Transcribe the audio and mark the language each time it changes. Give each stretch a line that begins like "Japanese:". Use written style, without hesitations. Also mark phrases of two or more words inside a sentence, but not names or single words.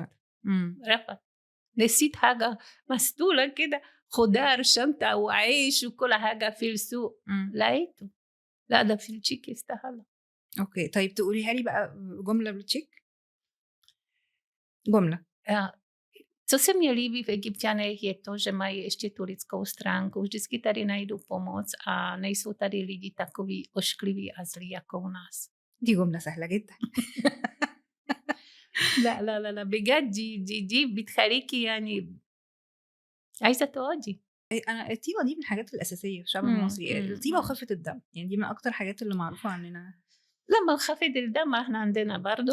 Arabic: لأ. إمم. رفض. نسيت حاجة مسطولة كده، خضار، شنطة وعيش وكل حاجة في السوق، إمم. لقيته. لأ، ده في التشيك يستاهل. أوكي، طيب تقوليها لي بقى جملة بالتشيك؟ جملة. آه.
Czech: Co se mně líbí v Egypťanech je to, že mají ještě tu lidskou stránku. Vždycky tady najdou pomoc a nejsou tady lidi takový oškliví a zlí jako u nás.
Arabic: دي جملة سهلة جدًا. لا لا لا لا بجد دي بتخليكِ يعني عايزة تقعدي. أنا الطيبة دي من الحاجات الأساسية في الشعب إمم، المصري، إمم، الطيبة إمم. وخفة الدم، يعني دي من أكتر الحاجات اللي معروفة عننا لمّا خفة الدم إحنا عندنا برضه